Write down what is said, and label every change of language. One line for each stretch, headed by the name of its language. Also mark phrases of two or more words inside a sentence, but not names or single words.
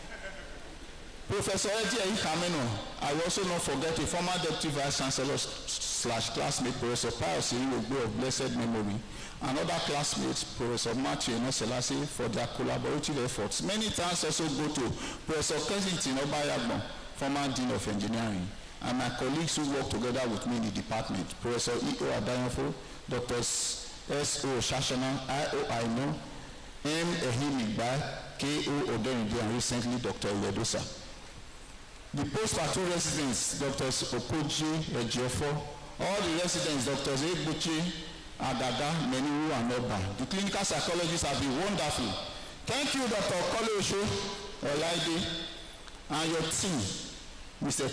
English: Professor Eddie Kameno, I will also not forget a former Deputy Vice Chancellor, classmate, Professor Pius Irigwe of blessed memory, and other classmates, Professor Matthew Enoselasi, for their collaborative efforts. Many thanks also go to Professor Kensington Obayagbo, former Dean of Engineering, and my colleagues who work together with me in the department, Professor E.O. Adayofo, Dr. S.O. Shashana, I.O. Aino, M. Ehimigba, K.O. Odenide, and recently Dr. Uledosa. The post-facto residents, Drs. Okoji, Ejiofo, all the residents, Drs. Ebuchi, Agaga, Meniwu, and Oba. The clinical psychologists have been wonderful. Thank you, Dr. Kole Osho, Olaide, and your team, Mr.